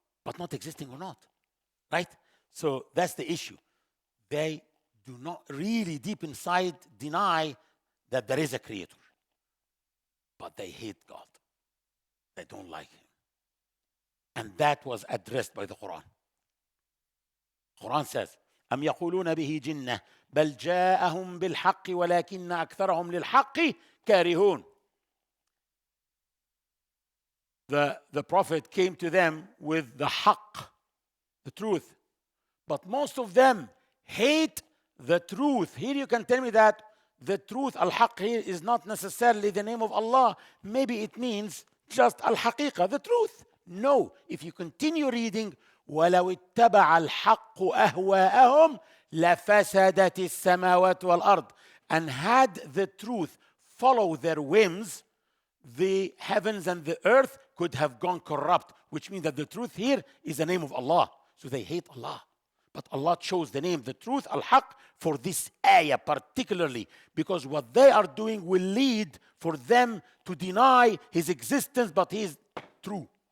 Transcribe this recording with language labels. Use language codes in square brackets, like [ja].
[en] But not existing or not, right? So that's the issue. They do not really deep inside deny that there is a creator. But they hate God. They don't like him. And that was addressed by the Quran. Quran says, [ar] أم يقولون به جنة بل جاءهم بالحق ولكن أكثرهم للحق كارهون. [en] The Prophet came to them with the haqq, the truth. But most of them hate the truth. Here you can tell me that the truth, al-haqq here, is not necessarily the name of Allah. Maybe it means just al-haqiqah, the truth. No, if you continue reading, [ar] وَلَوْ اتَّبَعَ الْحَقُّ أَهْوَاءَهُمْ لَفَسَدَتِ السَّمَاوَاتُ وَالْأَرْضِ. [en] And had the truth follow their whims, the heavens and the earth could have gone corrupt, which means that the truth here is the name of Allah. So they hate Allah. But Allah chose the name, the truth, al-haq, for this ayah particularly, because what they are doing will lead for them to deny his existence, but he is true.